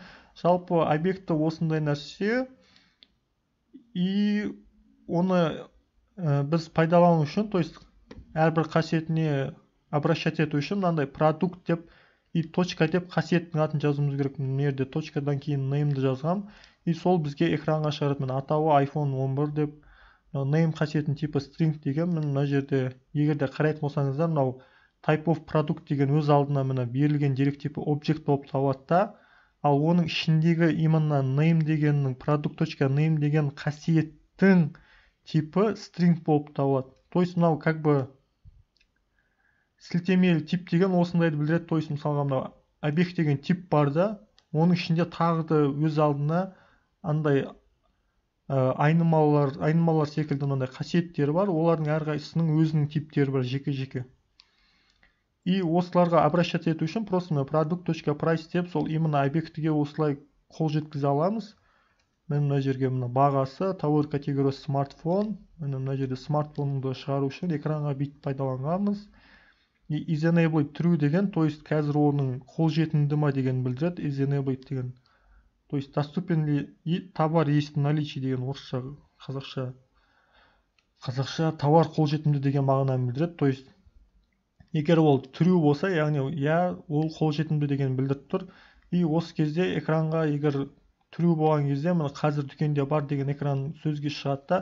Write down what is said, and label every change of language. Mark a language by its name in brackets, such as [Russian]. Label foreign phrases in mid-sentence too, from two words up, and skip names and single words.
[Kazakh] Жалпы объекті осындай нәрсе. И оны біз пайдалану үшін, [Russian] то есть [Kazakh] әрбір қасиетіне обращать ету үшін мынандай продукт деп [Russian] и точка [Kazakh] деп қасиеттің атын жазуымыз керек. Мына жерде точкадан кейін name'ді жазғам. И сол бізге экранға шығарады. Міне атауы iPhone 11 деп, name қасиетінің типі string деген. Мына жерде егерде қарайтын болсаңыздар, мынау [English] type of product [Kazakh] деген өз алдына міне берілген дерек типі object болып табылады да, ал оның ішіндегі именно name дегеннің product.name деген қасиеттің типі string болып табылады. [Russian] То есть [Kazakh] мынау [Russian] как бы [Kazakh] сілтемелі тип деген осындайды білдіреді. [Russian] То есть [Kazakh] мысалға мынау объект деген тип бар да, оның ішінде тағы да өз алдына андай айнымалар секілді мынандай қасиеттері бар. Олардың әрқайсысының өзінің типтері бар жеке-жеке. И осыларға обращаться ету үшін просто product.price деп сол именно объектіге осылай қол жеткізе аламыз. Мына жерге бағасы, тауар категориясы смартфон. Мына жерде смартфонды шығару үшін экранға бүйтіп пайдаланғанбыз. [English] Is enabled true [Kazakh] деген, [Russian] то есть [Kazakh] қазір оның қолжетімді ма деген білдіреді. [English] Is enabled [Kazakh] деген, [Russian] то есть доступен ли товар есть в наличии [Kazakh] деген орысша, қазақша товар қолжетімді деген мағынаны білдіреді. [Russian] То есть [Kazakh] егер ол true болса, яғни ол қолжетімді деген білдіріп тұр. И осы кезде экранға егер true болған кезде мына қазір дүкенде бар деген экран сөзге шығады да.